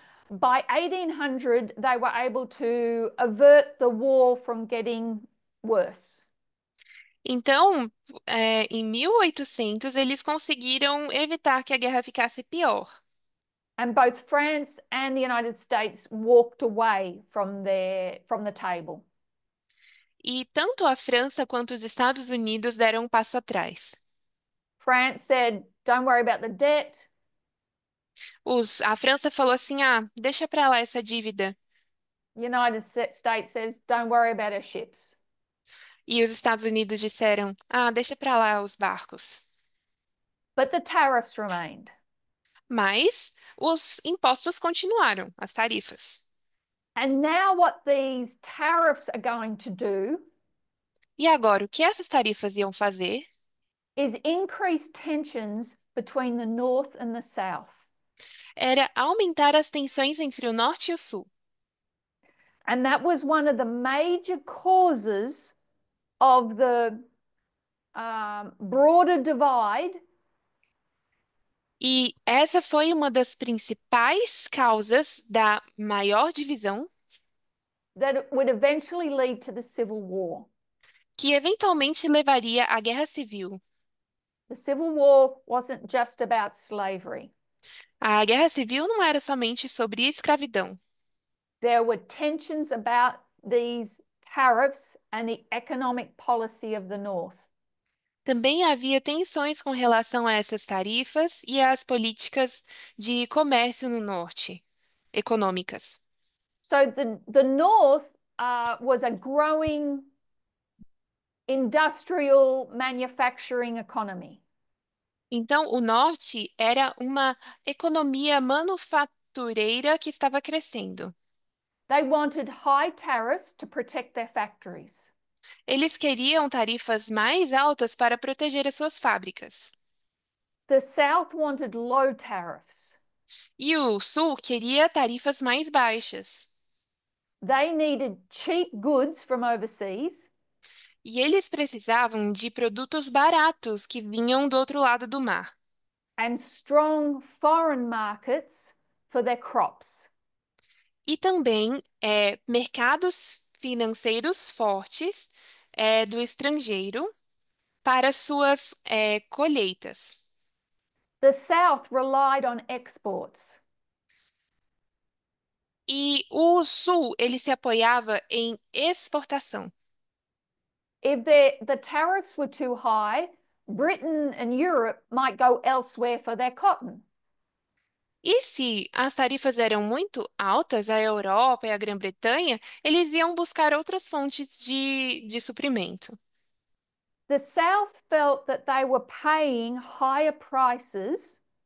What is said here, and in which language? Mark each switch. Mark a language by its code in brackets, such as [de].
[en] by 1800, they were able to avert the war from getting worse. [pt] então, em 1800, eles conseguiram evitar que a guerra ficasse pior. [en] And both France and the United States walked away from the table. [pt] E tanto a França quanto os Estados Unidos deram um passo atrás. [en] France said, don't worry about the debt. [pt] A França falou assim: ah, deixa para lá essa dívida. [en] The United States says, don't worry about our ships. [pt] E os Estados Unidos disseram: ah, deixa para lá os barcos. [en] But the tariffs remained. [pt] Mas os impostos continuaram, as tarifas. [en] And now what these tariffs are going to do [pt] E agora, o que essas tarifas iam fazer [en] is increase tensions between the North and the South. [pt] era aumentar as tensões entre o norte e o sul. [en] And that was one of the major causes of the broader divide [pt] E essa foi uma das principais causas da maior divisão [en] that would eventually lead to the Civil War. [pt] que eventualmente levaria à Guerra Civil. [en] The Civil War wasn't just about slavery. [pt] A Guerra Civil não era somente sobre escravidão. [en] There were tensions about these tariffs and the economic policy of the North. [pt] Também havia tensões com relação a essas tarifas e às políticas de comércio no norte, econômicas. [en] So the North was a growing industrial manufacturing economy. [pt] Então, o norte era uma economia manufatureira que estava crescendo. [en] They wanted high tariffs to protect their factories. [pt] Eles queriam tarifas mais altas para proteger as suas fábricas. [en] The South wanted low tariffs. [pt] E o sul queria tarifas mais baixas. [en] they needed cheap goods from overseas [pt] E eles precisavam de produtos baratos que vinham do outro lado do mar. [en] and strong foreign markets for their crops. [pt] E também mercados financeiros fortes do estrangeiro para suas colheitas. [en] The South relied on exports. [pt] E o Sul, ele se apoiava em exportação. [en] If the tariffs were too high, Britain and Europe might go elsewhere for their cotton. [pt] E se as tarifas eram muito altas, a Europa e a Grã-Bretanha, eles iam buscar outras fontes de suprimento. [en] The South felt that they were paying higher prices